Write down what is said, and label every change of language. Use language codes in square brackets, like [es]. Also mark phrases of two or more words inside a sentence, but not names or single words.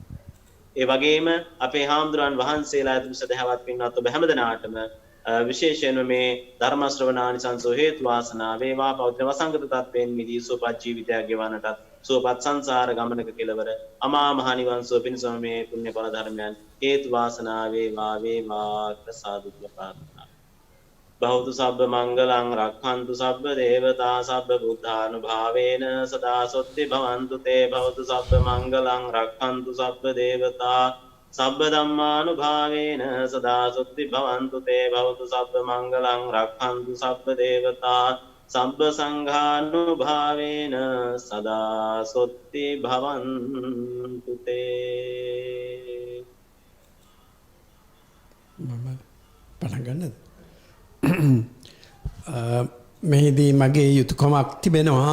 [si] ඒ වගේම අපේ හාමුදුරන් වහන්සේලා ඇතුළු සදහවත් පින්වත් ඔබ හැමදෙනාටම විශේෂයෙන්ම මේ ධර්ම ශ්‍රවණානිසංස හේතු වාසනා වේවා. පෞත්‍ර වසංගත තත්වයෙන් මිදී සුවපත් ජීවිතයක් ගෙවන්නට සුවපත් සංසාර ගමනක කෙලවර අමා මහ නිවන් සුව පිණිස මේ පුණ්‍ය ඵල ධර්මයන් හේතු වාසනා වේවා සාදු කියලා ප්‍රාර්ථනා. [pi] බහුතු සබ්බ මංගලං රක්ඛන්තු සබ්බ දේවතා සබ්බ බුද්ධානුභාවේන සදා සොත්ති භවන්තු තේ බහුතු සබ්බ මංගලං රක්ඛන්තු සබ්බ දේවතා සබ්බ ධම්මානුභාවේන සදා සොත්ති භවන්තු තේ බහුතු සබ්බ මංගලං රක්ඛන්තු සබ්බ දේවතා සබ්බ සංඝානුභාවේන සදා සොත්ති භවන්තු තේ. [si] මම පටන් ගන්නද? මෙහිදී මගේ යුතුයකමක් තිබෙනවා.